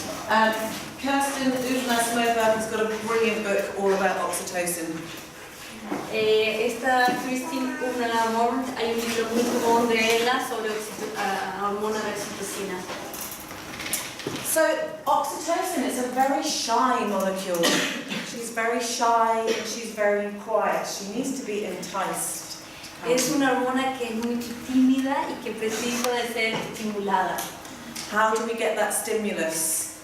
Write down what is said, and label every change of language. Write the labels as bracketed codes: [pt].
[en] Kirsten Uvna-Smova has got a brilliant book all about oxytocin. [es] Esta Christine Uvna-Lamont, hay un libro muy común de ella sobre hormona de oxitocina. [en] So oxytocin is a very shy molecule. She's very shy and she's very quiet. She needs to be enticed. [es] Es una hormona que es muy tímida y que precisa de ser estimulada. [en] How do we get that stimulus?